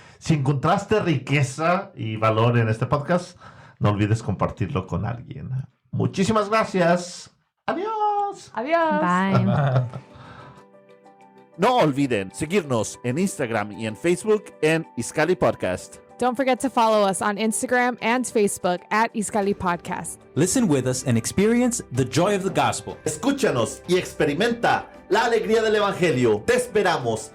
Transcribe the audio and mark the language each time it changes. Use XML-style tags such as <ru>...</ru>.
<es>Si encontraste riqueza y valor en este podcast, no olvides compartirlo con alguien. Muchísimas gracias. Adiós. Adiós.</es> <en>Bye.</en> <es>No olviden seguirnos en Instagram y en Facebook en Iskali Podcast.</es> <en>Don't forget to follow us on Instagram and Facebook at Iskali Podcast. Listen with us and experience the joy of the gospel.</en> <es>Escúchanos y experimenta la alegría del Evangelio. Te esperamos.</es>